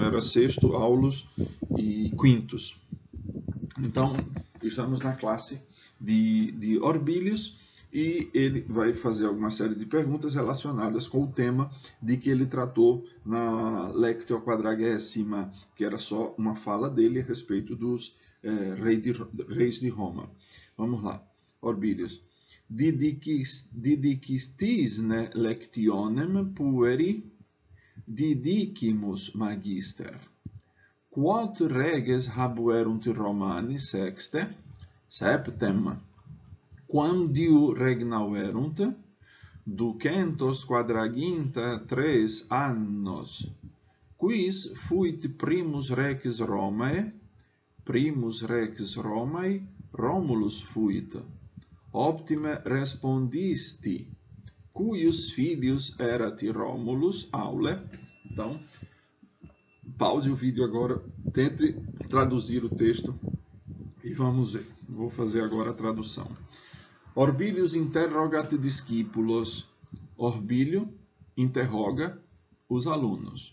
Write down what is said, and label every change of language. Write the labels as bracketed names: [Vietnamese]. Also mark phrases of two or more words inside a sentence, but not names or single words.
[Portuguese] Era Sexto, Aulus e Quintus. Então, estamos na classe de Orbilius e ele vai fazer alguma série de perguntas relacionadas com o tema de que ele tratou na Lectio Quadragesima, que era só uma fala dele a respeito dos reis de Roma. Vamos lá, Orbilius. [Latin] Didicistis ne lectionem pueri didicimus magister. Quod reges habuerunt Romani sexte, septem, quandiu regnauerunt, 243 annos, quis fuit primus rex Romae, Romulus fuit. Optime respondisti, cuius filius erat Romulus aule. [Portuguese] Então, pause o vídeo agora, tente traduzir o texto e vamos ver. Vou fazer agora a tradução. [Latin] Orbilius interrogat discípulos. [Portuguese] Orbilio interroga os alunos.